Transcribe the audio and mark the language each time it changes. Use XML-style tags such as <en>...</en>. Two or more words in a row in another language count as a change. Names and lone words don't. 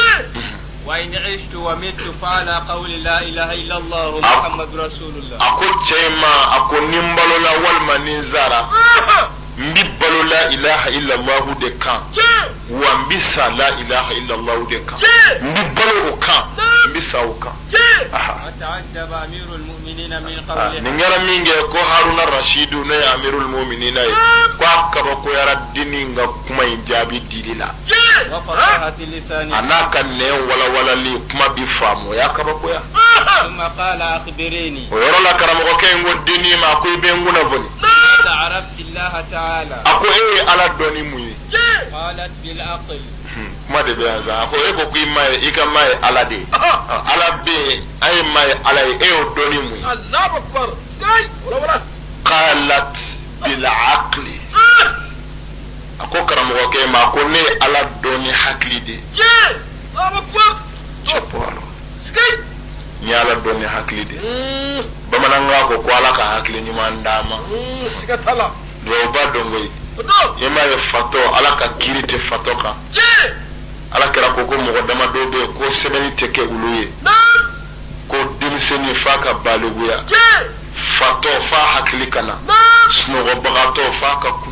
<ar>وإن عشت وإن مت فعلى قول لا إله إلا الله محمد رسول الله</ar> <bm>a ko cɛ ma a ko ni n balola walima ni n zara n bi balo</bm> <ar>لا إله إلا الله</ar> <bm>de kan wa n bi sa</bm> <ar>لا إله إلا الله</ar> <bm>de kan n bi balo o kan n bi sa o kan</bm> <ar>تأدب أمير المؤمنين من قوله</ar> <bm>nin kɛra min kɛ ko haruna rashidu ne ye</bm> <ar>أمير المؤمنين</ar> <bm>ye ko a kabakoyara dini n ka kuma in jaabi dili la</bm> <ar>وفصاحة لساني</ar> <bm>a n'a ka nɛn walawalali kuma bi faamu o y'a kabakoya</bm> <ar>ثم قال أخبرني</ar> <bm>o yɔrɔ la karamɔgɔkɛ in ko deni ma a ko i bɛ n kunnafoni</bm> <ar>تعرفت الله تعالى</ar> <bm>a ko e ye ala dɔni mun ye</bm> <ar>قالت بالعقل</ar> <bm>kuma de bɛ yan sa a ko e ko k'i ma ye i ka ma ye ala de ye ala bɛ yen an ye ma ye ala ye e y'o dɔni mun ye</bm> <ar>الله أكبر قالت بالعقل</ar> <bm>a ko karamɔgɔkɛ ma ko ne ye ala dɔni hakili de ye cɛpɔrɔ n ye ala dɔni hakili de ye bamanankan ko ala ka hakili ɲuman d'a ma duwawuba dɔn koyi i m'a ye fatɔ ala ka kiiri tɛ fatɔ kan ala kɛra ko mɔgɔ dama dɔw bɛ yen ko sɛbɛnni tɛ kɛ olu ye ko denmisɛnnin f'a ka baliguya fatɔ f'a hakili ka na sunɔgɔbagatɔ f'a ka</bm>